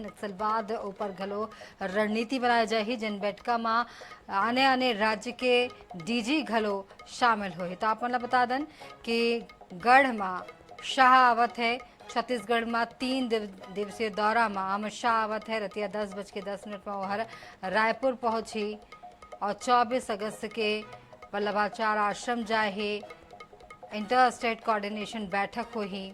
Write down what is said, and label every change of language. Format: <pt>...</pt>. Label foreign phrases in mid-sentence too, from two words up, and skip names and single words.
<hne>नक्सलवाद ऊपर घलो रणनीति बनाए जाही, जिन बैठका में आने आने राज्य के डीजी घलो शामिल हो। तो आप मतलब बता दें कि गढ़ में शाह आवत है छत्तीसगढ़ में 3 दिवसीय दौरा में अमित शाह आवत है। रतिया 10:10 में वह रायपुर पहुंची और 24 अगस्त के वल्लभाचार्य आश्रम जाए ही</hne> <en>inter state coordination</en> <hne>बैठक हो ही।</hne>